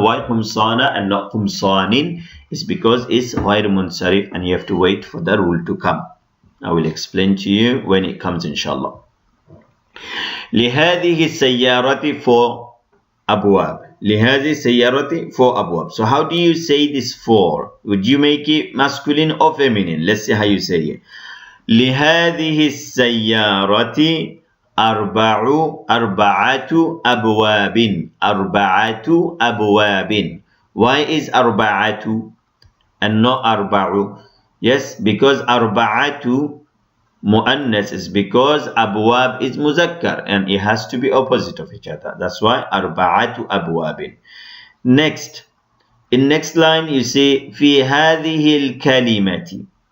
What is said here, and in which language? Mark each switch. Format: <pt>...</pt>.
<en>Why قمصان and not قمصان? It's because it's غير منصرف and you have to wait for the rule to come. I will explain to you when it comes inshallah.</en> <ar>لهذه السيارة 4 أبواب. لهذه السيارة 4 أبواب.</ar> <en>So how do you say this 4? Would you make it masculine or feminine? Let's see how you say it.</en> <ar>لهذه السيارة أربعة أبواب. أربعة أبواب.</ar> <en>Why is أربعة and not أربع? Yes, because أربعة muannas is because أبواب is muzakkar and it has to be opposite of each other. That's why أربعة أبواب. Next, in next line you say</en> <ar>في هذه الكلمة.</ar>